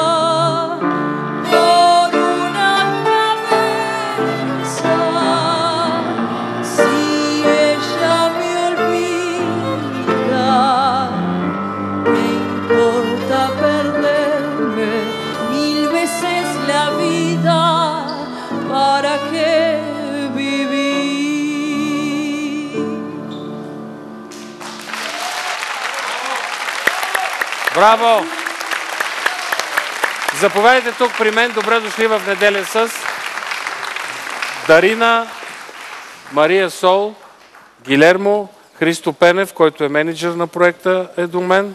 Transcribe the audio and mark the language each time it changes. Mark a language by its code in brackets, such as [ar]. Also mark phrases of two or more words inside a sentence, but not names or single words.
[es] Por una cabeza, si ella me olvida, me importa perderme mil veces la vida, ¿para qué vivir? [bg] Браво! Заповядайте тук при мен. Добре дошли в неделя с Дарина, Мария Сол, Гилермо, Христо Пенев, който е менеджер на проекта, е до мен.